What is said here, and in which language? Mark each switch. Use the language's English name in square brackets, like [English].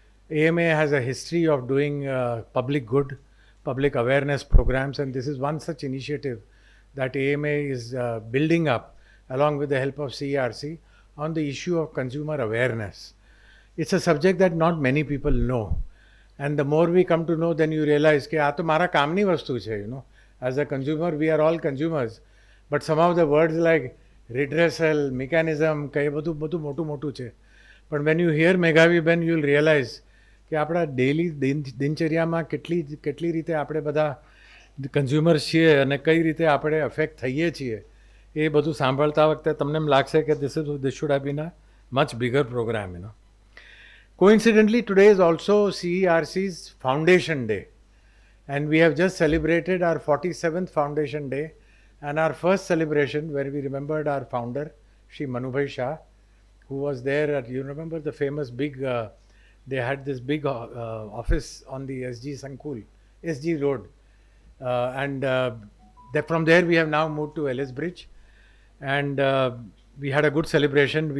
[English] AMA has a history of doing public good, public awareness programs, and this is one such initiative that AMA is building up along with the help of CRC on the issue of consumer awareness. It's a subject that not many people know. And the more we come to know, then you realize [Gujarati] કે આ તો મારા કામની વસ્તુ છે, [English] As a consumer, we are all consumers. But some of the words like redressal, mechanism, [Gujarati] કે એ બધું મોટું છે. [English] But when you hear Meghavi Ben, you'll realize [Gujarati] કે આપણા ડેલી દિનચર્યામાં કેટલી રીતે આપણે બધા કન્ઝ્યુમર્સ છીએ અને કઈ રીતે આપણે અફેક્ટ થઈએ છીએ એ બધું સાંભળતા વખતે તમને એમ લાગશે કે [English] this should have been a much bigger program. Coincidentally, today is also CERC's Foundation Day, and we have just celebrated our 47th Foundation Day, and our first celebration where we remembered our founder, Shri Manubhai Shah, who was there at, you remember the famous big, they had this big office on the SG Sankul, SG Road, and from there we have now moved to Ellis Bridge, and we had a good celebration.